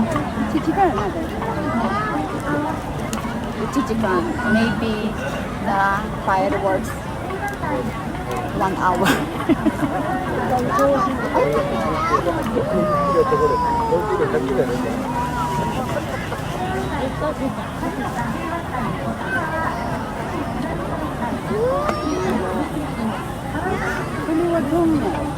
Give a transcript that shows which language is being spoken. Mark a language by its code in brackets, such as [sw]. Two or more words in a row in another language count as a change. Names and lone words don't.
[ja] 1 時間なの。 1時間. [en] Maybe the fireworks 1 hour. [tl] Kuliwa doon na.